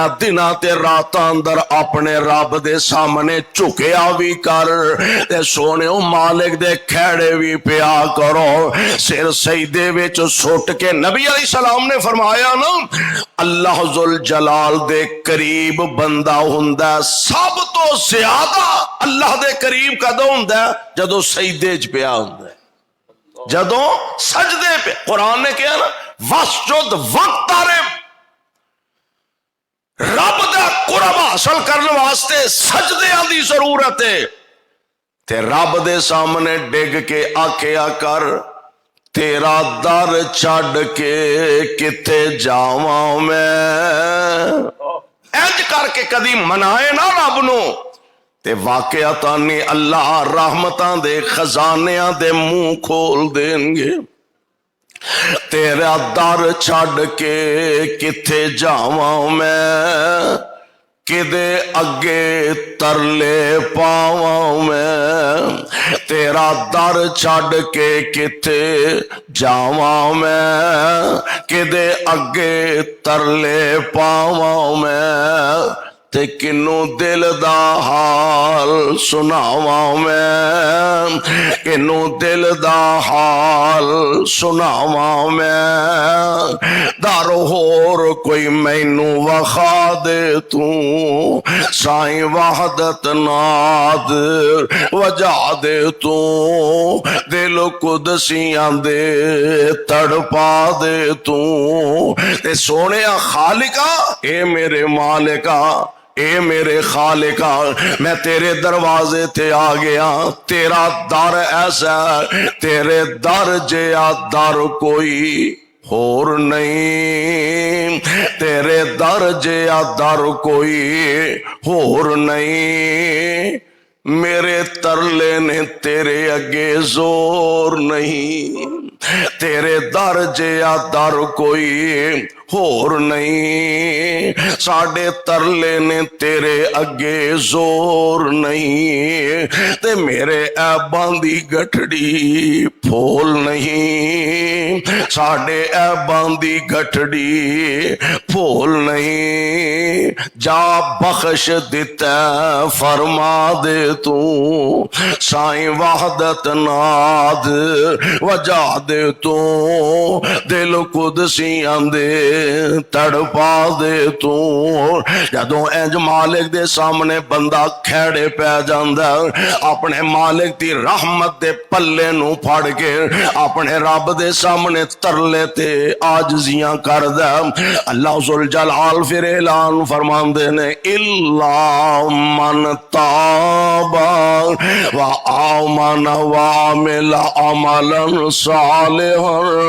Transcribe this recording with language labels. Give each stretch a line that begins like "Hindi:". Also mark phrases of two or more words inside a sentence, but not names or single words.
Punjabi: دناں تے راتاں اندر اپنے رب دے سامنے جھکیا بھی کر تے سونےو مالک دے کھیڑے بھی پیا کرو سر سجدے وچ سٹ کے نبی علیہ السلام نے فرمایا نا اللہ ذوالجلال دے قریب بندہ ہوندا سب تو زیادہ اللہ دے قریب کدوں ہوندا جدوں سجدے چ پیا ہوندا جدوں سجدے پہ قرآن نے کہا نا
Arabic: واسجد وقترب
Punjabi: رب دا قرب حاصل کرنے واسطے سجدیاں دی ضرورت ہے تے رب دے سامنے ڈگ کے آکھیا کر تیرا در چھڈ کے کتے جاواں میں انج کر کے کدی منائے نہ رب نو تے واقعتاً اللہ رحمتاں دے خزانیاں دے منہ کھول دیں گے تیرا در چھڈ کے کتے جاواں میں کدے اگے ترلے پاواں میں تیرا در چھڈ کے کتے جاواں میں کدے اگے ترلے پاواں میں تے کنوں دل دا حال سناواں میں کنوں دل دا حال سناواں میں در ہور کوئی مینوں وخا دے تو سائیں وحدت ناد وجا دے تو دل قدسیاں دے تڑپا دے تو تے سونے خالقا اے میرے مالکا اے میرے خالقا میں تیرے دروازے تے آ گیا تیرا در ایسا تیرے در جیا در کوئی اور نہیں تیرے در جیا در کوئی اور نہیں میرے ترلے نے تیرے اگے زور نہیں تیرے در جیا در کوئی اور نہیں ساڑے ترلے نے تیرے اگے زور نہیں تے میرے ایباں دی گٹھڑی پھول نہیں ساڑے ایباں دی گٹھڑی پھول نہیں جا بخش دیتا فرما دے تو سائیں وحدت ناد وجا دے تو دل قدسیاں دے تڑپا دے تو جدوں انج مالک دے سامنے بندہ کھیڑے پہ جاندا اپنے مالک دی رحمت دے پلے نو پھڑ کے اپنے رب دے سامنے ترلے تے عاجزیاں کردا اللہ ذوالجلال پھر اعلان فرماندے نے
Arabic: الا من تاب و آمن وعمل عملا صالحا